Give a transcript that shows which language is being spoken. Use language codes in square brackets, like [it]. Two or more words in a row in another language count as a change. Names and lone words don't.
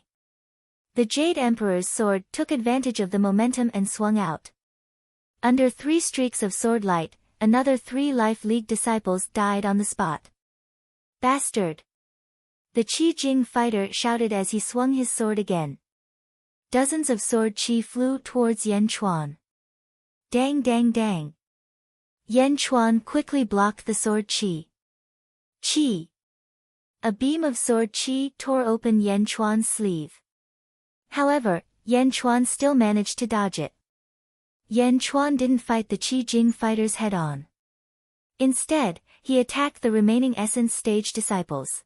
[en] The Jade Emperor's sword took advantage of the momentum and swung out. Under 3 streaks of sword light, another 3 Life League disciples died on the spot. Bastard! The Qi Jing fighter shouted as he swung his sword again. Dozens of sword qi flew towards Yan Chuan. Dang dang dang. Yan Chuan quickly blocked the sword qi. Qi! A beam of sword qi tore open Yan Chuan's sleeve. However, Yan Chuan still managed to dodge it. Yan Chuan didn't fight the Qi Jing fighters head-on. Instead, he attacked the remaining essence stage disciples.